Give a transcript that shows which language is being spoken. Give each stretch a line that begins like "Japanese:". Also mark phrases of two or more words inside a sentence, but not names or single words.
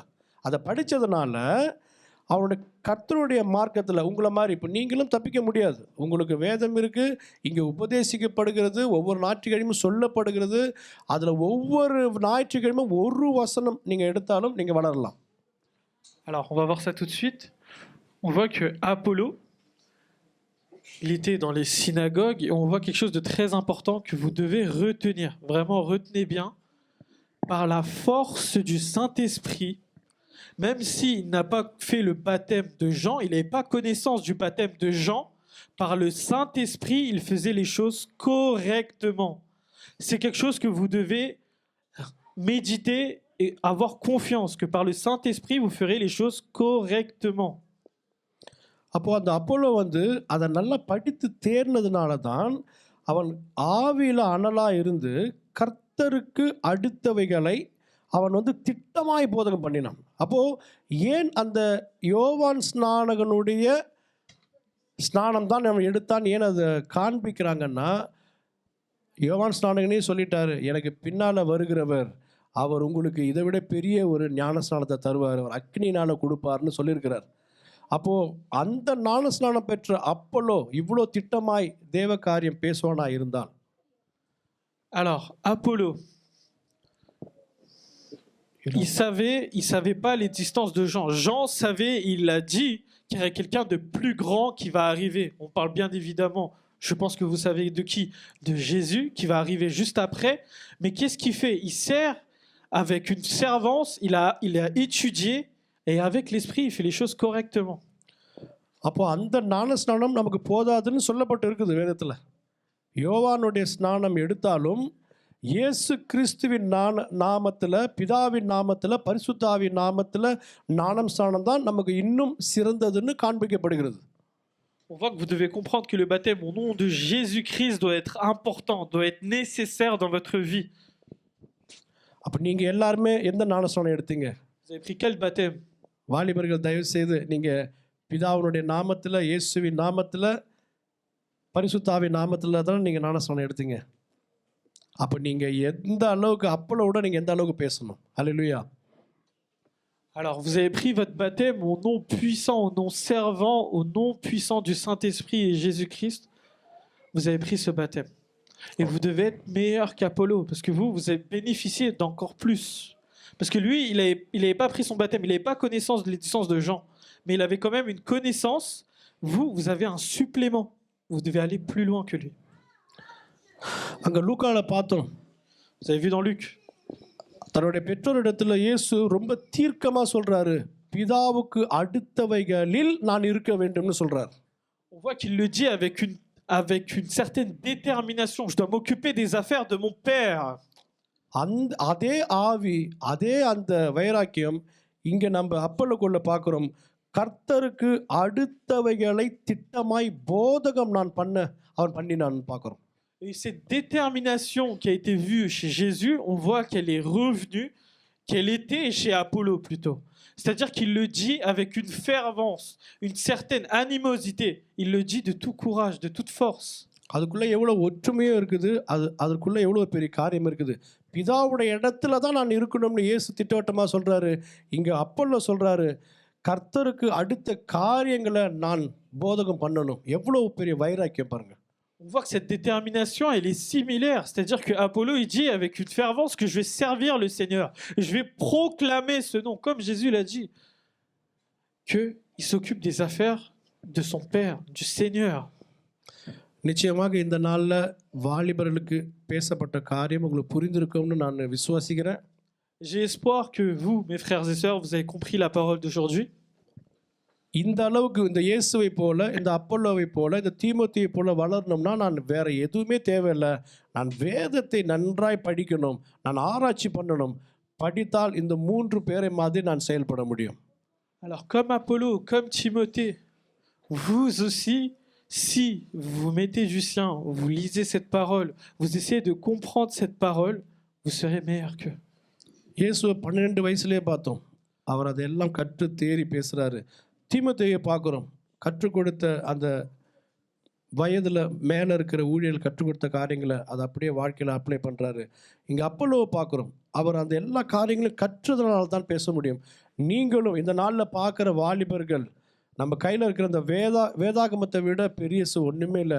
Tamil: அதை படித்ததுனால அவனுடைய கர்த்தருடைய மார்க்கத்தில் உங்களை மாதிரி இப்போ நீங்களும் தப்பிக்க முடியாது. உங்களுக்கு வேதம் இருக்குது, இங்கே உபதேசிக்கப்படுகிறது, ஒவ்வொரு ஞாயிற்றுக்கிழமையும் சொல்லப்படுகிறது. அதில் ஒவ்வொரு ஞாயிற்றுக்கிழமையும் ஒரு வசனம் நீங்கள் எடுத்தாலும் நீங்கள் வளரலாம்.
French: Alors, on va voir ça tout de suite. On voit que Apollo, il était dans les synagogues et on voit quelque chose de très important que vous devez retenir. Vraiment, retenez bien. Par la force du Saint-Esprit, même s'il n'a pas fait le baptême de Jean, il n'avait pas connaissance du baptême de Jean, par le Saint-Esprit, il faisait les choses correctement. C'est quelque chose que vous devez méditer et avoir confiance que par le Saint-Esprit, vous ferez les choses correctement.
Tamil: அப்போ அந்த அப்போலோ அதை நல்லா படித்து தேர்னதுனால தான் அவன் ஆவியில் அனலாக இருந்து கர்த்தருக்கு அடுத்தவைகளை அவன் திட்டமாய் போதகம் பண்ணினான். அப்போது ஏன் அந்த யோவான் ஸ்நானகனுடைய ஸ்நானம் தான் அவன் எடுத்தான், ஏன் அதை காண்பிக்கிறாங்கன்னா, யோவான் ஸ்நானகனே சொல்லிட்டாரு, எனக்கு பின்னால் வருகிறவர் அவர் உங்களுக்கு இதை விட பெரிய ஒரு ஞான ஸ்நானத்தை தருவார், அவர் அக்னினால் கொடுப்பார்னு சொல்லியிருக்கிறார். அப்போது அந்த ஞான ஸ்நானம் பெற்ற அப்போலோ இவ்வளோ திட்டமாய் தேவ காரியம் பேசுவானாக இருந்தான்.
French: Alors, Apollo, il savait pas l'existence de Jean. Jean savait, il a dit qu'il y aurait quelqu'un de plus grand qui va arriver. On parle bien évidemment, je pense que vous savez de qui? De Jésus, qui va arriver juste après. Mais qu'est-ce qu'il fait? Il sert avec une servance, il a étudié, et avec l'esprit, il fait les choses correctement.
Tamil: அப்போ அந்த ஞான ஸ்நானம் நமக்கு போதாதுன்னு சொல்லப்பட்டு இருக்குது வேதத்தில். யோவானுடைய ஸ்நானம் எடுத்தாலும் இயேசு கிறிஸ்துவின் நாமத்தில், பிதாவின் நாமத்தில், பரிசுத்தாவின் நாமத்தில் ஞானம் ஸ்நானம் தான் நமக்கு இன்னும் சிறந்ததுன்னு காண்பிக்கப்படுகிறது.
French: On voit que vous devez comprendre que le baptême au nom de Jésus-Christ doit être important, doit être nécessaire dans votre vie.
Tamil: அப்போ நீங்கள் எல்லாருமே எந்த ஞான ஸ்நானம் எடுத்தீங்க?
French: Vous avez pris quel baptême?
Tamil: வாலிபர்கள் தயவு செய்து நீங்கள் பிதாவினுடைய நாமத்தில், இயேசுவின் நாமத்தில், பரிசுத்தாவின் நாமத்தில் தான் நீங்கள் ஞானஸ்நானம் எடுத்தீங்க. அப்போ நீங்கள் எந்த அளவுக்கு அப்பளோட நீங்கள் எந்த அளவுக்கு பேசணும்? அல்லேலூயா.
French: Alors vous avez pris votre baptême au nom puissant, au nom servant, au nom puissant du Saint-Esprit et Jésus-Christ. Vous avez pris ce baptême. Et vous devez être meilleur qu'Apollo, parce que vous avez bénéficié d'encore plus. Parce que lui, il n'avait pas pris son baptême, il n'avait pas connaissance de l'existence de Jean, mais il avait quand même une connaissance. Vous avez un supplément. Vous devez aller plus loin que lui.
Tamil: அங்கே லூக்கால பார்த்தோம்.
French: Vous avez vu dans Luc.
Tamil: தன்னுடைய பெற்றோரிடத்தில் இயேசு ரொம்ப தீர்க்கமாக சொல்கிறாரு, பிதாவுக்கு அடுத்தவைகளில் நான் இருக்க வேண்டும்னு சொல்கிறார்.
French: On voit qu'il le dit avec une certaine détermination. Je dois m'occuper des affaires de mon père.
Tamil: அதே ஆவி, அதே அந்த வைராக்கியம் இங்கே நம்ம அப்பல்லோக்குள்ள பார்க்குறோம். கர்த்தருக்கு அடுத்தவைகளை திட்டமாய் போதகம் நான் அவன் பண்ணினான்னு பார்க்கிறோம்.
French: Et cette détermination qui a été vue chez Jésus, on voit qu'elle est revenue, qu'elle était chez Apollo plutôt. C'est-à-dire qu'il le dit avec une fervence, une certaine animosité. Il le dit de tout courage, de toute force.
Tamil: அதுக்குள்ள எவ்வளவு ஒற்றுமையும் இருக்குது, அதற்குள்ள எவ்வளவு பெரிய காரியம் இருக்குது. பிதாவுடைய இடத்துல தான் நான் இருக்கணும்னு இயேசு திட்டவட்டமா சொல்றாரு. இங்க அப்போல்லோ சொல்றாரு, கர்த்தருக்கு அடுத்த காரியங்களை நான் போதகம் பண்ணணும். எவ்வளவு பெரிய வைராக்கியம் பாருங்க.
French: On voit que cette détermination, elle est similaire. C'est-à-dire que Apollo, il dit avec une fervence que je vais servir le Seigneur. Je vais proclamer ce nom, comme Jésus l'a dit. Qu'il s'occupe des affaires de son Père, du Seigneur.
Tamil: நிச்சயமாக இந்த நாளில் வாலிபர்களுக்கு பேசப்பட்ட காரியம் உங்களுக்கு புரிந்திருக்கும்னு நான் விசுவாசிக்கிறேன்.
French: J'ai espoir que vous, mes frères et sœurs, vous avez compris la parole d'aujourd'hui.
Tamil: இந்த அளவுக்கு இந்த இயேசுவை போல, இந்த அப்போல்லோவை போல, இந்த தீமோத்தேயை போல வளரணும்னா நான் வேற எதுவுமே தேவையில்லை. நான் வேதத்தை நன்றாய் படிக்கணும், நான் ஆராய்ச்சி பண்ணணும். படித்தால் இந்த 3 பேரை மாதிரி நான் செயல்பட முடியும்.
French: Alors comme Apollo, comme Timothée, vous aussi, si vous mettez du sien, vous lisez cette parole, vous essayez de comprendre cette parole, vous serez meilleur qu'eux.
Tamil: இயேசுவை 12 வயசுலேயே பார்த்தோம். அவர் அதெல்லாம் கற்று தேறி பேசுகிறாரு. தீமோத்தேயை பார்க்குறோம். கற்றுக் கொடுத்த அந்த வயதில் மேலே இருக்கிற ஊழியர்கள் கற்றுக் கொடுத்த காரியங்களை அதை அப்படியே வாழ்க்கையில் அப்ளை பண்ணுறாரு. இங்கே அப்போல்லோவை பார்க்குறோம். அவர் அந்த எல்லா காரியங்களையும் கற்றதுனால தான் பேச முடியும். நீங்களும் இந்த நாளில் பார்க்குற வாலிபர்கள், நம்ம கையில் இருக்கிற அந்த வேதாகமத்தை விட பெரியசு ஒன்றுமே இல்லை.